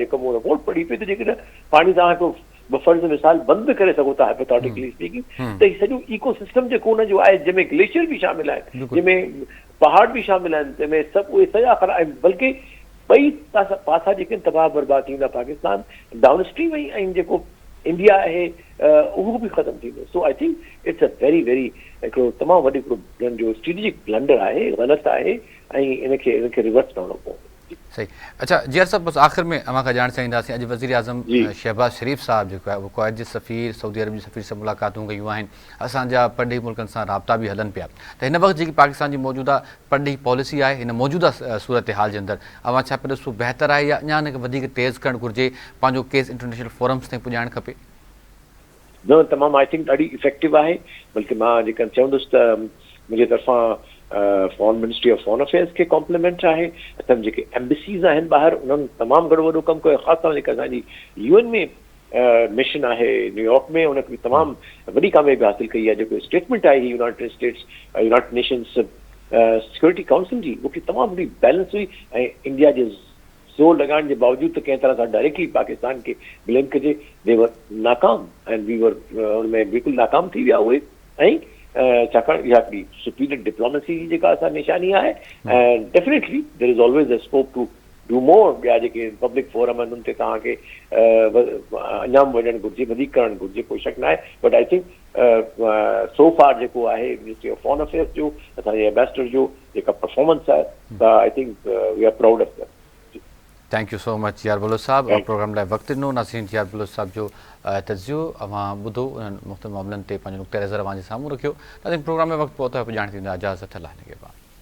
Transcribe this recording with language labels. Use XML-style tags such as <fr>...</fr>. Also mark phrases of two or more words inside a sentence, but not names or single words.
<sd>जेको मूं रिपोर्ट पढ़ी पई त जेकॾहिं पाणी तव्हां हिकु बफर जो मिसाल बंदि करे सघो था</sd> <en>hypothetically speaking,</en> <sd>त हीउ सॼो इको सिस्टम जेको हुनजो आहे जंहिंमें ग्लेशियर बि शामिल आहिनि, जंहिंमें पहाड़ बि शामिल आहिनि, जंहिंमें सभु उहे सॼा ख़राब, बल्कि ॿई पासा जेके तबाह बर्बाद थींदा पाकिस्तान डाउन स्ट्रीम ऐं जेको इंडिया आहे उहो बि ख़तमु थींदो।</sd> <en>so I think it's a very</en> <sd>हिकिड़ो तमामु वॾो हिकिड़ो जो</sd> <en>strategic blunder</en> <sd>आहे, ग़लति आहे, ऐं इनखे रिवर्स करणो पवंदो। सही। अच्छा जियर साहब, बसि आख़िर में अव्हां खां ॼाण चाहींदासीं, अॼु वज़ीर आज़म शहबाज़ शरीफ़ साहब जेको आहे उहो कुवैत जे सफ़ीर, सऊदी अरब जे सफ़ीर सां मुलाक़ातूं कयूं आहिनि, असांजा परॾेही मुल्कनि सां राब्ता बि हलनि पिया। त हिन वक़्तु जेकी पाकिस्तान जी मौजूदा परॾेही पॉलिसी आहे हिन मौजूदा सूरत हाल जे अंदरि अव्हां छा पिया ॾिसो बहितर आहे या अञा हिनखे वधीक तेज़ करणु घुरिजे, पंहिंजो केस</sd> <en>international forums</en> <sd>ताईं पुॼाइणु खपे? न, तमामु</sd> <en>I think</en> <sd>ॾाढी इफेक्टिव आहे। बल्कि मां जेकॾहिं चवंदुसि त मुंहिंजे तरफ़ां</sd> <en>foreign ministry of foreign affairs</en> <sd>खे कॉम्प्लीमेंट आहे। असां जेके एम्बेसीज़ आहिनि ॿाहिरि उन्हनि तमामु घणो वॾो कमु कयो, ख़ासि तौर जेका असांजी UN में मिशन आहे न्यूयॉर्क में, उनखे बि तमामु वॾी कामयाबी हासिल कई आहे। जेको स्टेटमेंट आहे यूनाइटेड स्टेट्स यूनाइटेड नेशंस सिक्योरिटी काउंसिल जी, उहा तमामु वॾी बैलेंस हुई, ऐं इंडिया जे ज़ोर लॻाइण जे बावजूदु त कंहिं तरह सां डायरेक्टली पाकिस्तान खे ब्लेम कजे,</sd> <en>they were</en> <sd>नाकाम</sd> <en>and we were</en> <sd>हुनमें बिल्कुलु नाकाम थी विया उहे। ऐं छाकाणि इहा हिकिड़ी सुपीरियर डिप्लोमेसी जी जेका असां निशानी आहे, ऐं</sd> <en>definitely there is always a scope to do more.</en> <sd>ॿिया जेके</sd> <en>public forum</en> <sd>आहिनि उन ते तव्हांखे अंजाम वञणु घुरिजे, वधीक करणु घुरिजे, कोई शक न आहे।</sd> <en>but I think so far</en> <sd>जेको आहे</sd> <en>Ministry of Foreign Affairs जो,</en> <sd>असांजे एम्बेसडर जो जेका परफॉर्मेंस आहे, त</sd> <en>I think we are proud of that. thank you so much</en> <sd>यार बलोच साहब, प्रोग्राम लाइ वक़्तु ॾिनो। नाज़रीन, यार बलोच साहब जो तजियो अव्हां ॿुधो, उन्हनि मुख़्तलिफ़ मामलनि ते पंहिंजो नुक़्ते नज़र अव्हां जे साम्हूं रखियो। नाज़रीन, प्रोग्राम में वक़्तु पहुतो आहे, ॼाण थींदा इजाज़त अलाह हिन के बाद।</sd>